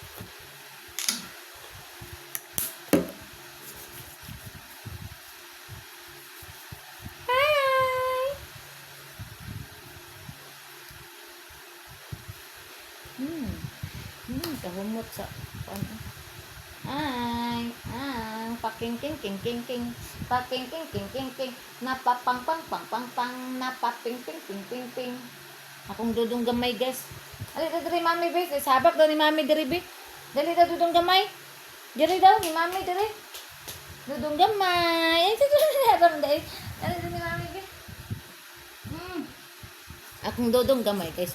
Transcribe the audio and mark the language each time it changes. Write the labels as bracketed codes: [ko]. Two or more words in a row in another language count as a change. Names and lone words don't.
[ceb] Kahumot sa ano. Paking king king king king. Paking king king king king. Napapang pang pang pang pang. Napaping ping ping ping ping. Akong dudong gamay guys. Ali diri mami be. Sabak daw ni mami diri be. Dali daw dudong gamay. Diri daw ni mami diri. Dudong gamay. Ay dudong dai. Ali ni mami be. Akong dudong gamay guys.